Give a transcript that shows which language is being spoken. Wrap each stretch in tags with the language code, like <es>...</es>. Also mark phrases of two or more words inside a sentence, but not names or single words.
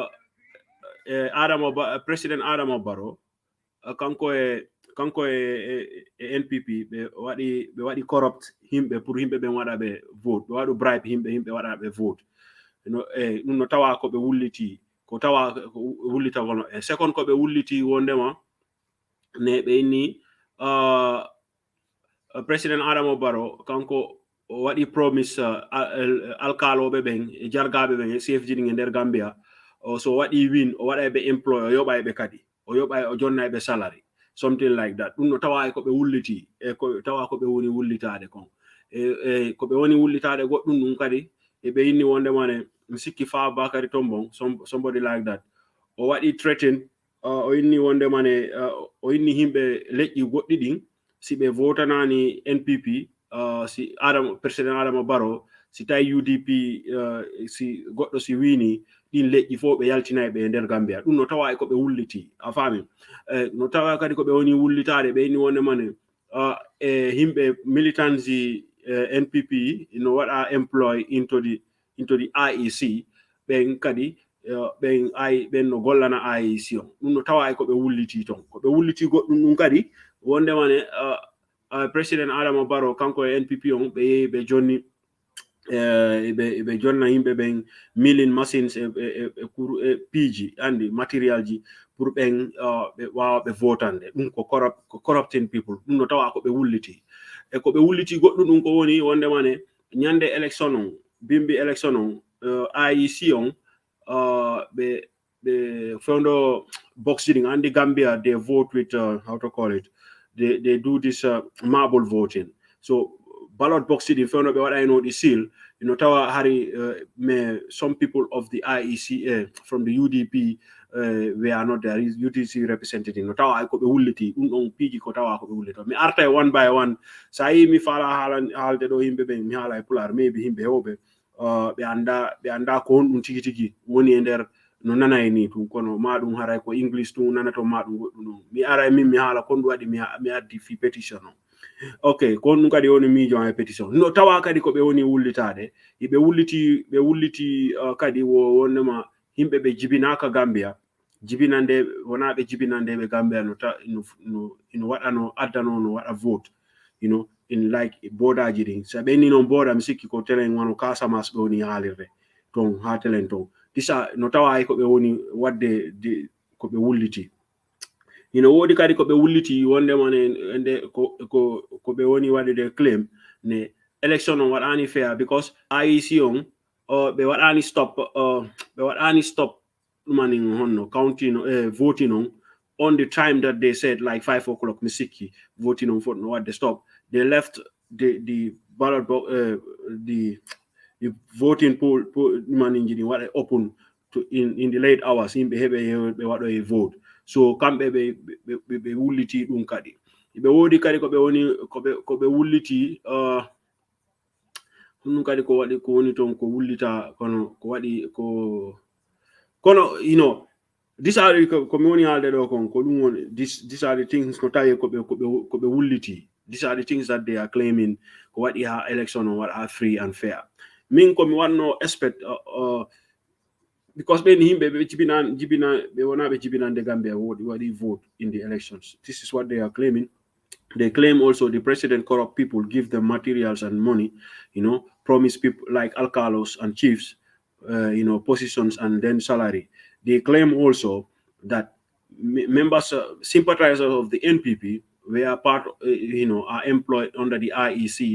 <ff>President Adama Barrow kanko e NPP ɓe waɗi corrupt himɓe pour himɓe ɓen waɗa ɓe vote ɓe waɗu bribe himɓe waɗa ɓe vote ɗum no tawa ko ɓe wulliti ko tawa wullita wono e second ko ɓe wulliti wondema ne ɓe inni President Adama Barrow kanko waɗi promise alkaloɓe ɓen e jargaɓe ɓen e CFG ɗin e nder Gambia so waɗi win o waɗa ɓe employ o yoɓa ɓe kadi o yoɓa o jonna ɓe</ff> <en>salary something like that</en> <ff>ɗum no tawa ko ɓe wulliti e ko tawa ko ɓe woni wullitade kon e ko ɓe woni wullitade goɗɗum ɗum kadi e ɓe inni wondema ne mi sikki Fa Bakary Tombong</ff> <en>somebody like that</en> <ff>o waɗi threaten o inni wondema ne o inni himɓe leƴƴi goɗɗi ɗin si ɓe votanani NPP si President Adama Barrow si tawi UDP si goɗɗo si wini ɗin leƴƴi fof ɓe yaltinayi ɓe e nder Gambia ɗum no tawa ko ɓe wulliti a faami no tawa kadi ko ɓe woni wullitade ɓe inni wondema ne e himɓe militants NPP no waɗa</ff> <en>employ into the IEC</en> <ff>ɓen kadi ɓen no gollana IEC on ɗum no tawa ko ɓe wulliti ton ko ɓe wulliti goɗɗum ɗum kadi wondema ne President Adama Barrow kanko e NPP on ɓe yehi ɓe jonni ɓe jonna yimɓe ɓen</ff> <en>milling machines</en> <ff>e piiji andi matériel ji pour ɓen ɓe wawa ɓe votande ɗum ko</ff> <en>corrupting people</en> <ff>ɗum no tawa ko ɓe wulliti e ko ɓe wulliti goɗɗum ɗum ko woni wondema ne ñande élection on bimbi élection on IEC on ɓe fondo boxing andi Gambia</ff> <en>they vote with how to call it they do this marble voting so ballot box</en> <ff>ɗin fewno ɓe waɗayno ɗi seal tawa hari</ff> <en>some people of the IEC from the UDP we are not there UDC representative</en> <ff>no tawa ko ɓe wulliti ɗum ɗon piiji ko tawa ko ɓe wullito mi arta</ff> <en>one by one</en> <ff>sa yi mi fala haalde ɗo yimɓe ɓen mi haala e pular maybe yimɓe hewɓe ɓe anda ko on ɗum tigi tigi woni e nder no nanay ni ɗum kono ma ɗum haray ko English ɗum nanato ma ɗum goɗɗum ɗum mi ara min mi haala kon ɗum waɗi mi addi fi pétition on ok kon ɗum kadi woni miijo e pétition no tawa kadi ko ɓe woni wullitade ɓe wulliti kadi wonnema himɓe ɓe jibinaka Gambia jibinande wona ɓe jibinande ɓe Gambia no waɗano addano no waɗa</ff> <en>vote in like</en> <ff>bodaji ɗin so ɓenni noon boda mi sikki ko telen wano Casamance ɓe woni haalirde ton ha telen ton disa no tawa ko ɓe woni wadde ko ɓe wulliti wodi kadi ko ɓe wulliti wondema ne ko ɓe woni waɗde claim ne election on waɗani</ff> <en>fair because IEC</en> <ff>on ɓe waɗani stop ɗumanin honno</ff> <en>counting voting</en> <ff>on</ff> <en>the time that they said like 5 o'clock</en> <ff>mi sikki voting on fof no wadde</ff> <en>stop they left the ballot box the voting pool</en> <ff>ɗumanin jiɗi waɗa</ff> <en>open to in the late hours</en> <ff>yimɓe heɓe ɓe waɗo e vote so kamɓe ɓe wulliti ɗum kadi ɓe wodi kadi ko ɓe woni ko ɓe wulliti ɗum kadi ko waɗi ko woni ton ko wullita kono ko waɗi kono</ff> <en>these are</en> <ff>ko mi woni haalde ɗo kon ko ɗum woni</ff> <en>these are the things ko tawi ko ɓe wulliti these are the things that they are claiming</en> <ff>ko waɗi ha election on waɗa ha</ff> <en>free and fair</en> <ff>min ko mi wanno</ff> <en>expect because</en> <ff>ɓen himɓe ɓe jibina ɓe wona ɓe jibinande Gambia waɗi</ff> <en>vote in the elections this is what they are claiming. They claim also the president corrupt people, give them materials and money, promise people like alcalos and chiefs, positions and then salary. They claim also that members, sympathizers of the NPP were part, are employed under the IEC.</en>